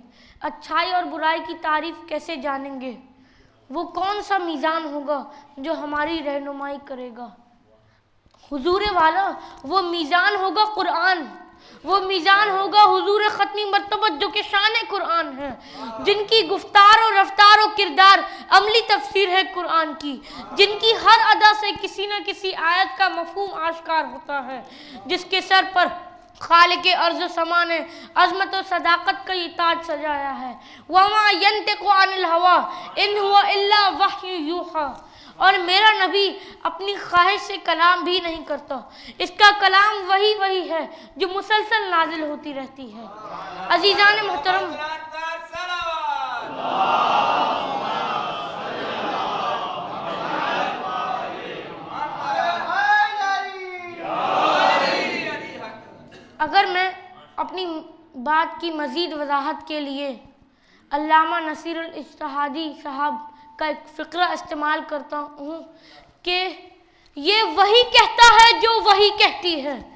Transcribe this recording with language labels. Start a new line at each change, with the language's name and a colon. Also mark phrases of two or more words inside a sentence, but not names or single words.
Urdu: اچھائی اور برائی کی تعریف کیسے جانیں گے؟ وہ کون سا میزان ہوگا جو ہماری رہنمائی کرے گا؟ حضور والا، وہ میزان ہوگا قرآن، وہ میزان ہوگا حضور ختمی مرتبت جو کہ شان قرآن ہے، جن کی گفتار و رفتار و کردار عملی تفسیر ہے قرآن کی، جن کی ہر ادا سے کسی نہ کسی آیت کا مفہوم آشکار ہوتا ہے، جس کے سر پر خالق ارض و سما نے عظمت و صداقت کا یہ تاج سجایا ہے۔
Arabic: وَمَا يَنْتِقُ عَنِ الْهَوَىٰ إِنْ هُوَ إِلَّا وَحْيٌ يُوحَىٰ،
Urdu: اور میرا نبی اپنی خواہش سے کلام بھی نہیں کرتا، اس کا کلام وہی ہے جو مسلسل نازل ہوتی رہتی ہے۔ عزیزان محترم، اگر میں اپنی بات کی مزید وضاحت کے لیے علامہ نصیر الاجتہادی صاحب کا ایک فقرہ استعمال کرتا ہوں کہ یہ وہی کہتا ہے جو وہی کہتی ہے۔